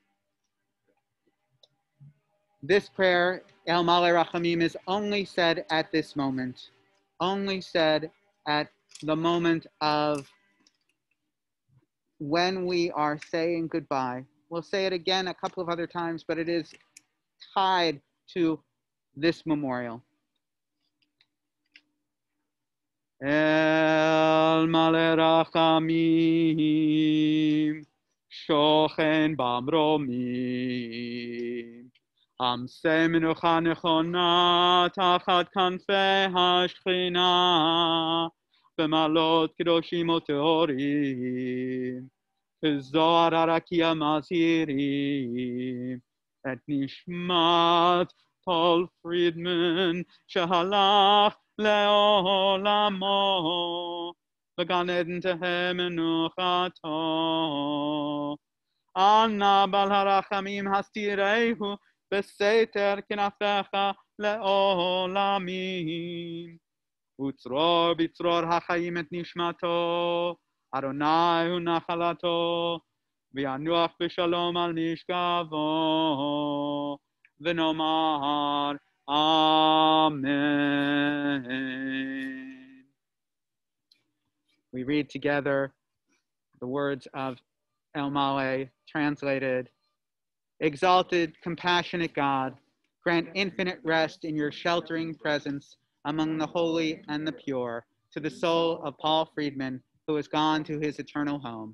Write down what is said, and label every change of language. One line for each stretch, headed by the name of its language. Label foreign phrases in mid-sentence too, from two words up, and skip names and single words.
English: This prayer, El Malei Rachamim, is only said at this moment, only said at the moment of when we are saying goodbye. We'll say it again a couple of other times, but it is tied to this memorial.
Hebrew: אל מלא רחמים, שוכן במרומים, המצא מנוחה נכונה תחת כנפי השכינה, במעלות קדושים וטהורים, זוהר הרקיע מזהירים, את נשמת Paul Friedman, שהלך לעולמו, בגן עדן תהא מנוחתו, אנא בעל הרחמים יסתירהו, בסתר כנפיך לעולמים, ויצרור בצרור החיים את נשמתו, אדני הוא נחלתו, וינוח בשלום על משכבו, ונאמר אמן.
English: We read together the words of El Malei, translated. Exalted, compassionate God, grant infinite rest in your sheltering presence among the holy and the pure, to the soul of Paul Friedman, who has gone to his eternal home.